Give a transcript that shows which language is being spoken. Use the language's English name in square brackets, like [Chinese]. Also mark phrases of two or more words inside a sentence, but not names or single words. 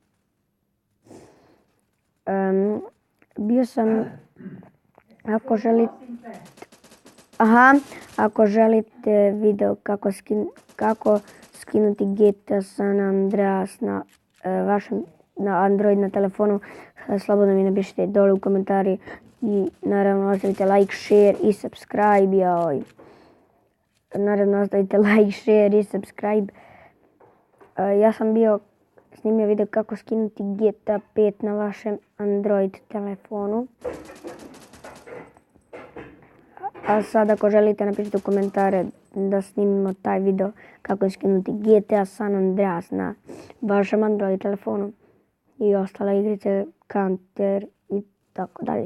[Bosnian] Bio sam, ako želite video kako skinuti GTA San Andreas na Android na telefonu, slobodno mi napišite dole u komentari i naravno ostavite [English] like, share [Bosnian] i subscribe. Ja sam snimio video kako skinuti GTA 5 na vašem Android telefonu. A sad ako želite napišite u komentare da snimimo taj video kako skinuti GTA San Andreas na vašem Android telefonu i ostale igrice, Counter i tako dalje.